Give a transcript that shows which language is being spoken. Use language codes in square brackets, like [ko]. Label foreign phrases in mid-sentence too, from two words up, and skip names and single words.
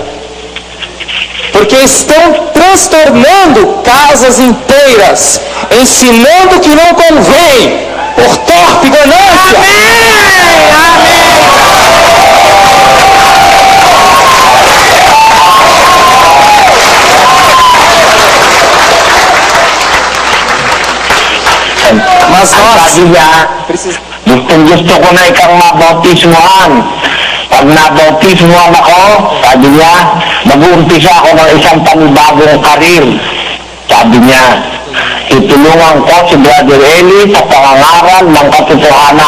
[pt] Porque estão transtornando casas inteiras, ensinando que não convém, por torpe ganância. Mas [tl] Ang [pt] nós [tl] sabi niya, [pt] precisamos. [tl] gusto ko na ikang mabautismuhan. Pag nabautismuhan ako, sabi niya, mag-uumpisa ako ng isang panibagong karir. Sabi niya, tutulungan ko si Brother Eli sa pangangaral ng katotohanan.